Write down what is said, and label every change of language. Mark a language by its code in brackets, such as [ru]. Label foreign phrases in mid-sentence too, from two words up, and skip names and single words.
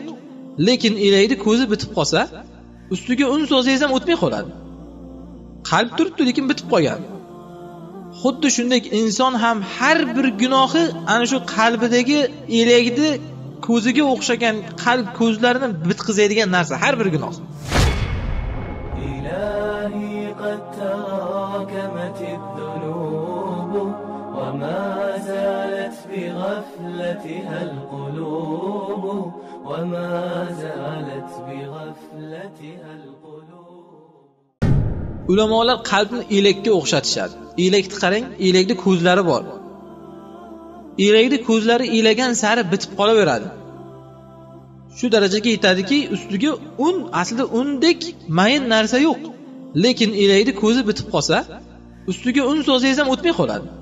[uz] Lekin elakning ko'zi bitib qolsa, ustiga un so'zsangiz ham o'tmay qoladi. Qalb turibdi, lekin bitib qolgan. Xuddi shunday inson ham har bir gunohi ana shu qalbidagi elakni ko'ziga o'xshagan qalb ko'zlarini bitqizadigan narsa har bir gunoh. [ar] إلهي قد تراكمت الذنوب وما زالت بغفلتها القلوب وما زالت بغفلتها القلوب. [uz] Ulamolar qalbni elakka o'xshatishadi. Elakni qarang, elakning ko'zlari bor. Elakning ko'zlari elagan sari bitib qolaveradi. Shu darajaga yetadiki, ustiga un, aslida undek mayin narsa yo'q. Lekin elakning ko'zi bitib qolsa, ustiga un so'zsangiz ham o'tmay qoladi.